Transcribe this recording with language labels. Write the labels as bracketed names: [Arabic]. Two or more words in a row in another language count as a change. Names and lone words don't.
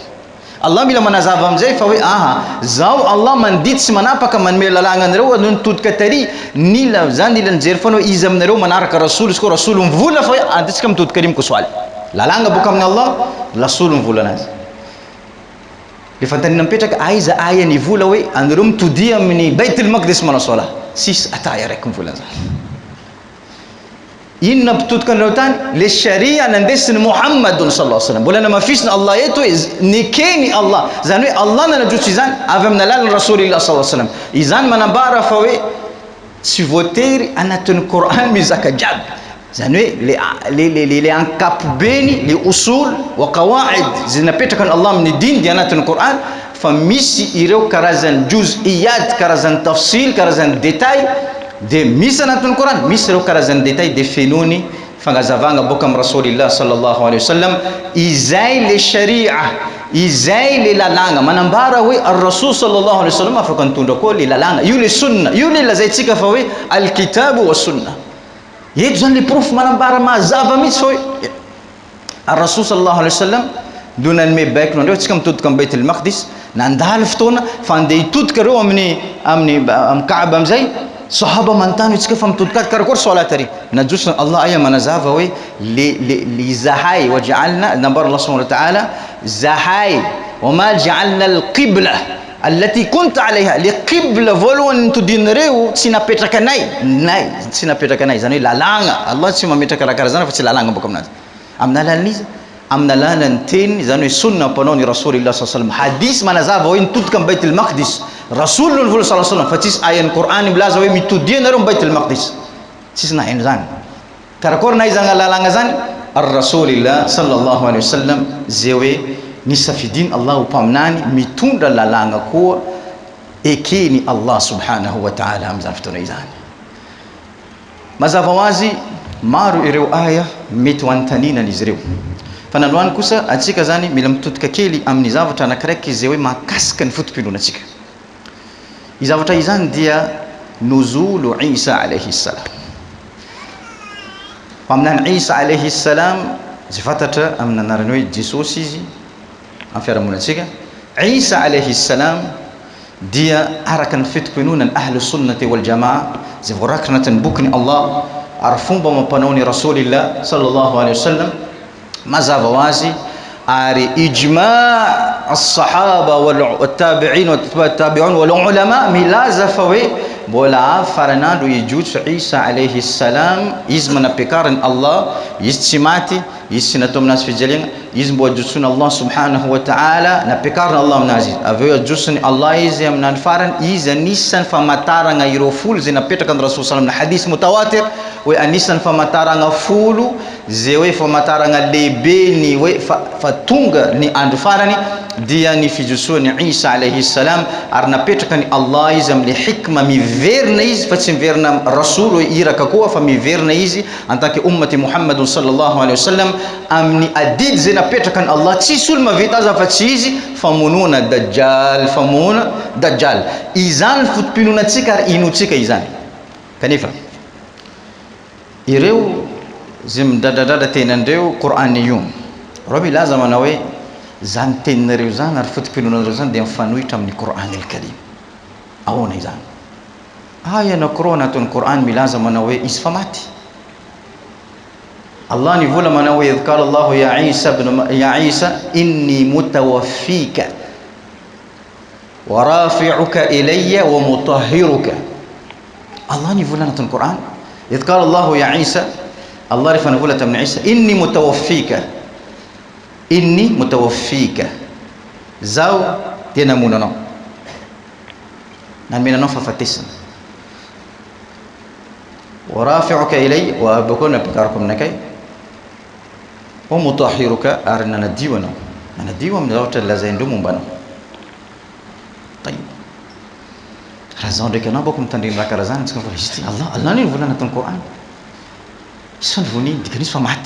[Malagasy] Allah mila manazava amizay fa hoe aha, zao Allah mandidy sy manapaka manome lalagna anareo no nitodika tary, nila zany nila nijery foana hoe izy aminareo manaraka rasul, izy koa rasul mivola fa hoe anditsika mitodika ry mikosoaly, lalagna boka amin'ny Allah, rasul mivola anazy. Le fantanina mipetraka aiza aya nivola hoe anareo mitody amin'ny Baitul Maqdis manao sola, sisy ata aya raiky mivola zany. Inona mpitodika anareo tany? Le sharia nandesiny Muhammadun [Arabic] صلى الله عليه وسلم, [Malagasy] mbola namafisina Allah eto hoe nikeny Allah, zany hoe Allah nanajotso izany avy amin'ny alalan'ny [Arabic] رسول الله صلى الله عليه وسلم. [Malagasy] Izany manambara fa hoe tsy voatery anatin'ny Quran mizaka jiaby, zany hoe le ankapobeny le [Arabic] أصول وقواعد [Malagasy] zay napetraka ny Allah amin'ny diny dia anatin'ny Quran, fa misy ireo karazany juz'iyat, karazany tafsil, karazany détail, de misy anatin'ny Quran, misy ireo karazany détail de fenony fagnazavagna boka amin'ny [Arabic] رسول الله صلى الله عليه وسلم, [Malagasy] izay le sharia, izay le lalagna manambara hoe [Arabic] الرسول صلى الله عليه وسلم [Malagasy] afaka nitondra koa le lalagna io, le sunna io, le lazaitsika fa hoe [Arabic] الكتاب والسنة. [Malagasy] Eto zany le proof manambara mazava mihitsy fa hoe [Arabic] الرسول صلى الله عليه وسلم [Malagasy] no nanome baiko andreo tsika mitodika amin'ny Baitul Maqdis, nandalo fotoana fa andeha hitodika reo amin'ny Kaaba amizay, sahaba manontany hoe tsika fa mitodika karakory solat ary, najosona Allah aya manazava hoe le zahay [Arabic] وجعلنا, [Malagasy] nambara Allah [Arabic] سبحانه وتعالى, [Malagasy] zahay [Arabic] وما جعلنا القبلة التي كنت عليها, [Malagasy] le qibla voalohany nitodinareo tsy napetraka nay tsy napetraka nay, zany hoe lalagna. Allah tsy mametraka raha karaha zany fa tsy lalagna boka aminazy, amin'ny alalan'ny izy, amin'ny alalan'ny teny, zany hoe sunna panao ny [Arabic] رسول الله صلى الله عليه وسلم. [Malagasy] Hadis manazava hoe nitodika amin'ny Baitul Maqdis, rasul no nivola [Arabic] صلى الله عليه وسلم, [Malagasy] fa tsisy ayan'ny Quran milaza hoe mitody anareo amin'ny Baitul Maqdis, tsisy nahaino zany. Karakory na izany lalagna zany [Arabic] رسول الله صلى الله عليه وسلم, [Malagasy] zay hoe nisafidiny Allah ho mpaminany mitondra lalagna koa ekeny Allah [Arabic] سبحانه وتعالى [Malagasy] amin'izany fotoana izany. Mazava ho azy maro ireo aya mety ho antaninana izy ireo, fa nandroany kosa atsika zany mila mitodika kely amin'ny zavatra anakiraiky zay hoe mahakasika ny fotom-pinoanatsika. I zavatra izany dia [Arabic] نزول عيسى عليه السلام. [Malagasy] Amin'any Isa [Arabic] عليه السلام, [Malagasy] zay fantatra amin'ny anarany hoe Jesosy izy amin'ny fiarahamonintsika, Isa [Arabic] عليه السلام [Malagasy] dia araka ny fitom-pinonany [Arabic] أهل السنة والجماعة [Malagasy] zay voarakitra anatin'ny bokyny Allah ary fomba mampanao ny [Arabic] رسول الله صلى الله عليه وسلم. [Malagasy] Mazava ho azy ary [Arabic] إجماع الصحابة والتابعين وتابعون والعلماء [Malagasy] milaza fa hoe mbola faranandro ijotso Isa [Arabic] عليه السلام, [Malagasy] izy manapiakarany Allah, izy tsy maty, izy tsy natao aminazy fijaliagna, izy mbo ajotsony Allah [Arabic] سبحانه وتعالى, [Malagasy] napiakarana Allah aminazy, avy eo ajotsony Allah izy amin'andro farany, izy anisan'ny famataragna ireo folo zay napetraka ny rasul sallam na [Arabic] حديث متواتر [Malagasy] hoe anisan'ny famataragna folo zay hoe famataragna lehibe ny hoe fa tonga ny andro farany dia ny fijosoany Isa [Arabic] عليه السلام, [Malagasy] ary napetraka ny Allah izy amin'ny hikma miverina izy fa tsy miverina rasul hoe iraka koa fa miverina izy [French] en tant que [Arabic] أمة محمد صلى الله عليه وسلم [Malagasy] amin'ny adidy zay napetraka ny Allah, tsisy olo mavita azy fa tsy izy, famonona dajjal, famonona dajjal. Izany fotom-pinoanantsika ary inotsika izany. Kanefa ireo zay midradradrada tenandreo Qur'aniyun, reo milaza manao hoe zany teninareo zany ary fotom-pinoanareo zany dia mifanohitra amin'ny Qur'an al-Karim. Ahoana izany? Aya anankiroa anatin'ny Qur'an milaza manao hoe izy fa maty. Allah nivola manao hoe [Arabic] إذ قال الله يا عيسى إني متوفيك ورافعك إلي ومطهرك. [Malagasy] Allah nivola anatin'ny Qur'an [Arabic] إذ قال الله يا عيسى, [Malagasy] Allah rifa nivola tamin'ny Isa [Arabic] إني متوفيك, [Malagasy] zaho dia namonanao, nanomenanao fahafatesana, [Arabic] ورافعك إلي, [Malagasy] wa abako napikarako aminakay, [Arabic] ومطهرك, [Malagasy] ary nanadio anao, nanadio amin'ny zavatra lazaindreo mombanao. Raha zaho ndraiky anao bako mitandriny raha karaha zany, tsika izy Allah ny nivola anatin'ny Qur'an, isa nivoniny dikany izy fa maty.